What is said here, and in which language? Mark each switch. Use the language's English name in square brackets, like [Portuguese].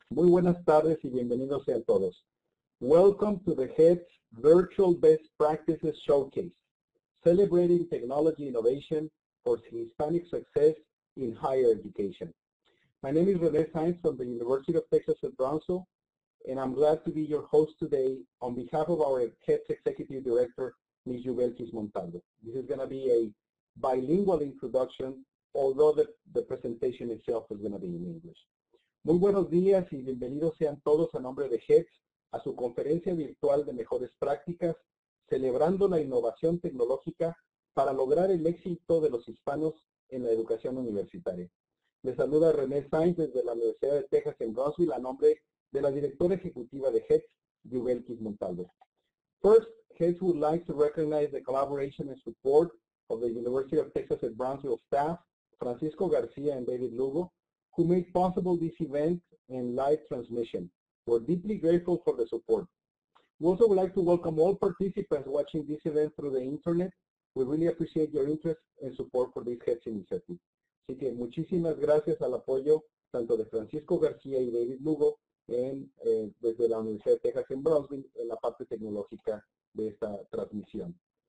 [Spanish] Muy buenas tardes y bienvenidos sean todos. [English] Welcome to the HEADS Virtual Best Practices Showcase, celebrating technology innovation for Hispanic success in higher education. My name is René Sainz from the University of Texas at Brownsville, and I'm glad to be your host today on behalf of our HEADS Executive Director, Ms. Yubelkis Montalvo. This is going to be a bilingual introduction, although the presentation itself is going to be in English. [Spanish] Muy buenos días y bienvenidos sean todos a nombre de HEADS a su conferencia virtual de mejores prácticas, celebrando la innovación tecnológica para lograr el éxito de los hispanos en la educación universitaria. Les saluda René Sainz desde la Universidad de Texas en Brownsville a nombre de la directora ejecutiva de HEADS, Yubelkis Montalvo. [English] First, HEADS would like to recognize the collaboration and support of the University of Texas at Brownsville staff, Francisco Garcia and David Lugo, who made possible this event and live transmission. We're deeply grateful for the support. We also would like to welcome all participants watching this event through the internet. We really appreciate your interest and support for this HEADS initiative. [Spanish] Así que muchísimas gracias al apoyo tanto de Francisco García y David Lugo desde la Universidad de Texas en Brownsville en la parte tecnológica de esta transmisión.